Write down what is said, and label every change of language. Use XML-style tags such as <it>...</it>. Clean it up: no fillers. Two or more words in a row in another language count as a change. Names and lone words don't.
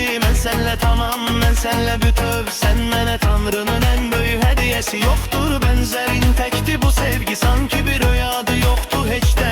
<az>Mən sənlə tamam, mən sənlə bütöv.</az> <tr>Sen mənə Tanrının en büyük hediyesi. Yoktur benzerin tekti bu sevgi sanki bir rüyada yoktu hiç</tr>